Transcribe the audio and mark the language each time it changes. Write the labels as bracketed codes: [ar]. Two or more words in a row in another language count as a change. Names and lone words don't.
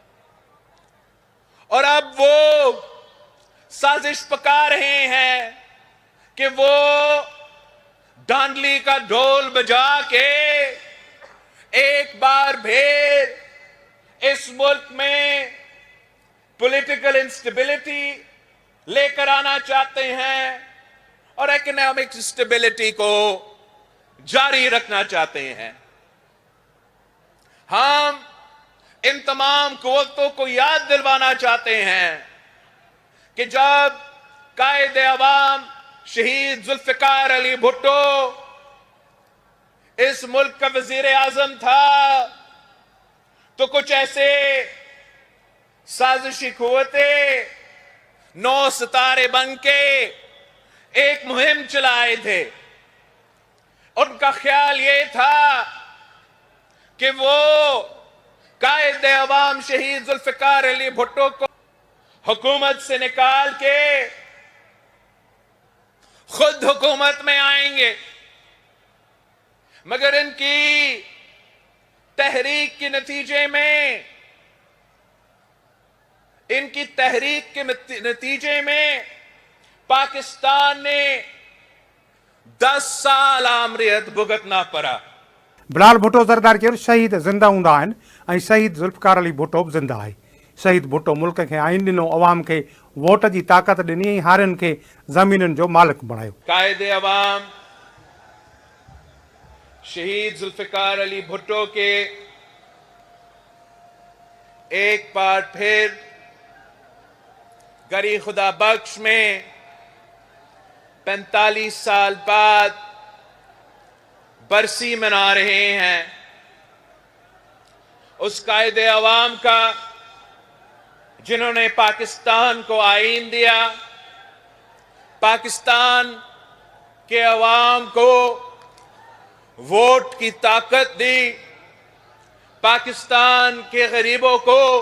[ur] اور اب وہ سازش پکا رہے ہیں کہ وہ دھاندلی کا ڈھول بجا کے ایک بار پھر اس ملک میں [en] political instability [ur] لے کر آنا چاہتے ہیں اور [en] economic stability [ur] کو جاری رکھنا چاہتے ہیں. ہم ان تمام قوتوں کو یاد دلوانا چاہتے ہیں کہ جب قائد عوام شہید ذوالفقار علی بھٹو اس ملک کا وزیر اعظم تھا تو کچھ ایسے سازشی قوتیں 9 ستارے بن کے ایک مہم چلائے تھے. ان کا خیال یہ تھا کہ وہ قائد عوام شہید ذوالفقار علی بھٹو کو حکومت سے نکال کے خود حکومت میں آئیں گے, مگر ان کی تحریک کے نتیجے میں پاکستان نے 10 سال آمریت بھگتنا پڑا. [sd] बिलावल भुट्टो ज़रदारी चयो शहीद ज़िंदा हूंदा आहिनि ऐं शहीद ज़ुल्फ़िकार अली भुट्टो बि ज़िंदा आहे। शहीद भुट्टो मुल्क खे आइन ॾिनो, अवाम खे वोट जी ताक़त ॾिनी ऐं हारियुनि खे ज़मीनुनि जो मालिक बणायो। [ur] قائد عوام شہید ذوالفقار علی بھٹو کے ایک بار پھر گڑھی خدا بخش میں 45 سال بعد برسی منا رہے ہیں. اس قائد عوام کا جنہوں نے پاکستان کو آئین دیا، پاکستان کے عوام کو ووٹ کی طاقت دی، پاکستان کے غریبوں کو